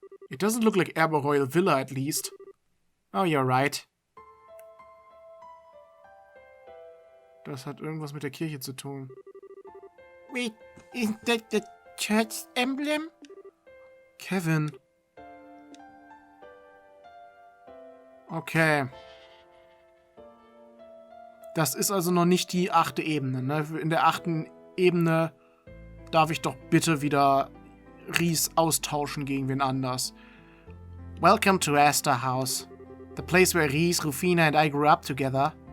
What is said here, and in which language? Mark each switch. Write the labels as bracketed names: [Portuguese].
[English] It doesn't look like Erbe Royal Villa at least. Oh, you're right. [German] Das hat irgendwas mit der Kirche zu tun. [English] Wait, isn't that the church emblem? Kevin. Okay. [German] Das ist also noch nicht die 8. Ebene, ne? In der 8. Ebene darf ich doch bitte wieder Ries austauschen gegen wen anders. [English] Welcome to Astor House. The place where Ries, Rufina and I grew up together.